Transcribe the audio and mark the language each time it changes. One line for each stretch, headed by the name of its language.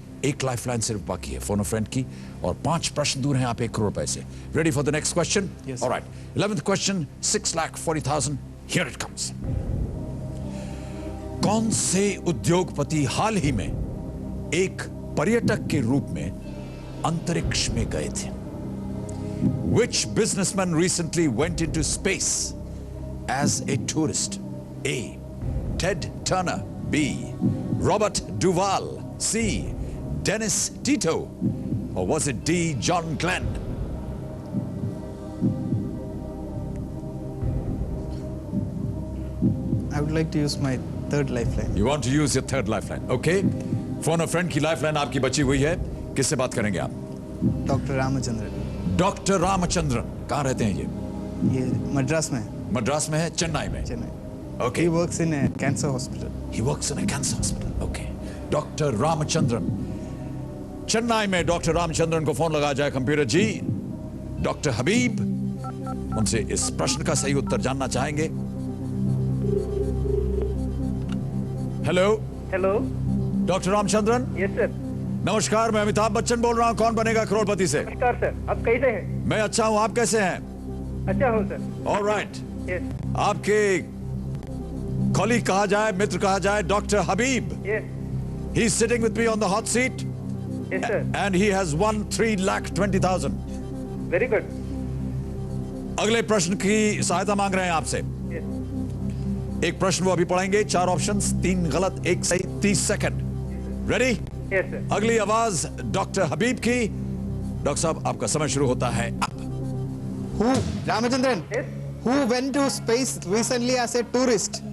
Hindi: एक लाइफलाइन सिर्फ बाकी है फोन अ फ्रेंड की, और 5 प्रश्न दूर हैं आप 1 करोड़ रुपए से।
English: Ready for the next question? Yes. Alright. 11th question, 6,40,000। Here it comes.
Hindi: कौन से उद्योगपति हाल ही में एक पर्यटक के रूप में अंतरिक्ष में गए थे?
English: Which businessman recently went into space as a tourist? A. Ted Turner. B. Robert Duvall. C. Dennis Tito. Or was it D. John Glenn? I would like to use my third lifeline. You want to use your third lifeline? Okay.
Hindi: Phone a friend की lifeline आपकी बची हुई है। किससे बात करेंगे आप? Doctor Ramachandran. Doctor Ramachandran. कहाँ रहते हैं ये मद्रास में है। मद्रास में है, चेन्नई में? Chennai.
English: Okay. He works in a cancer hospital. He works in a cancer hospital.
Hindi: Okay. Doctor Ramachandran. Chennai में डॉक्टर रामचंद्रन को फोन लगाया जाए कंप्यूटर जी। डॉक्टर हबीब उनसे इस प्रश्न का सही उत्तर जानना चाहेंगे।
English: Hello. Hello.
Hindi: Doctor Ramachandran.
English: Yes sir.
Hindi: नमस्कार, मैं अमिताभ बच्चन बोल रहा हूँ। कौन बनेगा करोड़पति से? नमस्कार सर, आप कैसे हैं? मैं अच्छा हूँ, आप कैसे हैं? अच्छा हूँ सर।
English: Alright. Yes.
Hindi: आपके कॉलीग कहा जाए, मित्र कहा जाए, doctor Habib.
English: Yes. He is sitting with me on the hot seat. Yes sir. And he has won 3,20,000. Very good.
Hindi: अगले प्रश्न की सहायता मांग रहे हैं आपसे।
English: Yes.
Hindi: एक प्रश्न वो अभी पढ़ेंगे, 4 ऑप्शंस, 3 गलत, 1 सही, 30 सेकंड।
English: Ready? Yes sir.
Hindi: अगली आवाज डॉक्टर हबीब की। डॉक्टर साहब, आपका समय शुरू होता है अब।
English: Who? Ramachandran. Yes. Who went to space recently as a tourist?